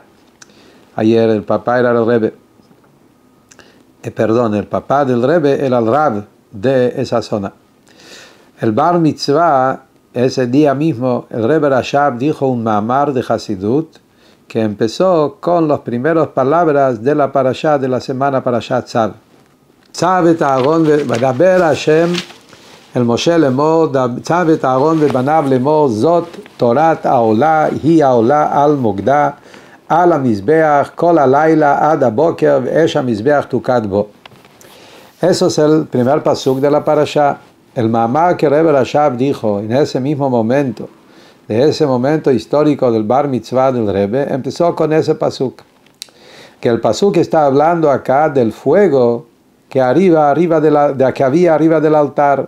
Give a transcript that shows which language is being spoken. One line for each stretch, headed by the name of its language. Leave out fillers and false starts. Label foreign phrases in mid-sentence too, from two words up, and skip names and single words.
Spanish: Ayer el papá era el Rebbe. El papá del Rebbe era el Rab de esa zona. El Bar Mitzvah, ese día mismo, el Rebbe Rashab dijo un mamar de Hasidut que empezó con las primeras palabras de la parashá de la semana Parashat Tzav.
Hebrew: צו את אהרן וידבר השם אל משה לאמר, צו את אהרן ובניו לאמר, זאת תורת העולה, היא העולה על מוקדה, על המזבח כל הלילה עד הבוקר ואש המזבח תוקד בו.
Spanish: Eso es el primer pasuk de la parashá. El mamá que Rebbe Rashab dijo en ese mismo momento, de ese momento histórico del bar mitzvah del Rebbe, empezó con ese pasuk. Que el pasuk está hablando acá del fuego que que había arriba del altar.